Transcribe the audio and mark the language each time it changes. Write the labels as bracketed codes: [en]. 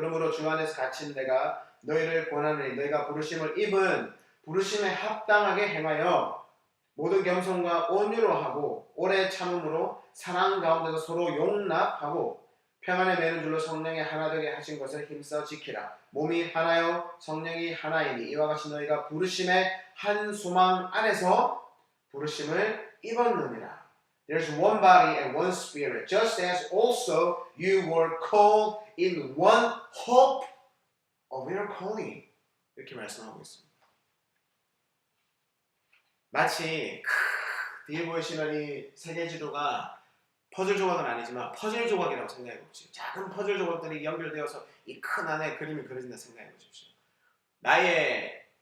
[ko] 그러므로 주 안에서 갇힌 내가 너희를 권하노니 너희가 부르심을 입은 부르심에 합당하게 행하여 모든 겸손과 온유로 하고 오래 참음으로 사랑 가운데서 서로 용납하고 평안에 매는 줄로 성령의 하나 되게 하신 것을 힘써 지키라. 몸이 하나요 성령이 하나이니 이와 같이 너희가 부르심의 한 소망 안에서 부르심을 입었느니라. [en] There's one body and one spirit, just as also you were called in one hope of your calling. [ko] 이렇게 말씀하고 있습니다. 마치 뒤에 보이시는 이 세계 지도가 퍼즐 조각은 아니지만 퍼즐 조각이라고 생각해 보십시오. 작은 퍼즐 조각들이 연결되어서 이 큰 안에 그림이 그려진다 생각해 보십시오. 나의